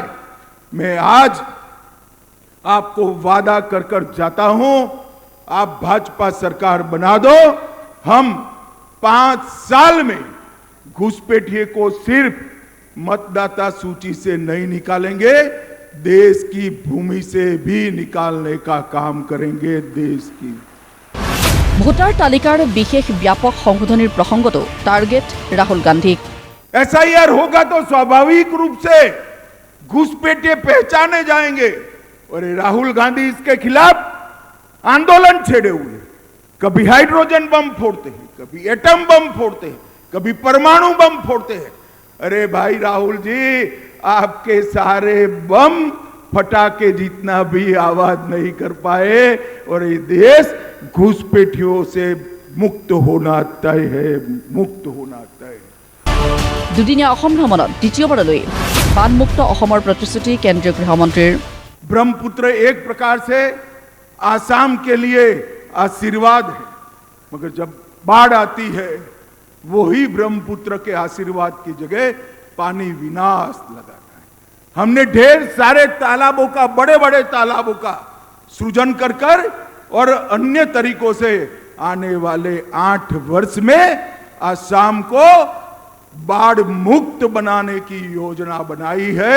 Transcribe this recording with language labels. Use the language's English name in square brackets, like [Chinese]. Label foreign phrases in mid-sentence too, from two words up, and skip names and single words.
[Hindi] मैं आज आपको वादा कर कर जाता हूं, आप भाजपा सरकार बना दो, हम 5 साल में घुसपैठिए को सिर्फ मतदाता सूची से नहीं निकालेंगे, देश की भूमि से भी निकालने का काम करेंगे। देश की [Assamese] ভোটাৰ তালিকাৰ বিশেষ ব্যাপক সংশোধনীৰ প্ৰসংগতো টাৰ্গেট ৰাহুল গান্ধীক। [Hindi] एसआईआर होगा तो स्वाभाविक रूप से घुसपैठिए पहचाने जाएंगे और ये राहुल गांधी इसके खिलाफ आंदोलन छेड़े हुए, कभी हाइड्रोजन बम फोड़ते हैं, कभी एटम बम फोड़ते हैं, कभी परमाणु बम फोड़ते हैं। अरे भाई राहुल जी, आपके सारे बम फटाके जितना भी आवाज नहीं कर पाए और ये देश घुसपैठियों से मुक्त होना तय है, मुक्त होना तय है। [Assamese] দুদিনীয়া অসম ভ্ৰমণত দ্বিতীয়বাৰলৈ বানমুক্ত অসমৰ প্ৰতিশ্ৰুতি কেন্দ্ৰীয় গৃহমন্ত্ৰীৰ। [Hindi] ब्रह्मपुत्र एक प्रकार से आसाम के लिए आशीर्वाद है, मगर जब बाढ़ आती है वही ब्रह्मपुत्र के आशीर्वाद की जगह पानी विनाश लगाता है। हमने ढेर सारे तालाबों का, बड़े बड़े तालाबों का सृजन कर और अन्य तरीकों से आने वाले 8 वर्ष में आसाम को बाढ़ मुक्त बनाने की योजना बनाई है।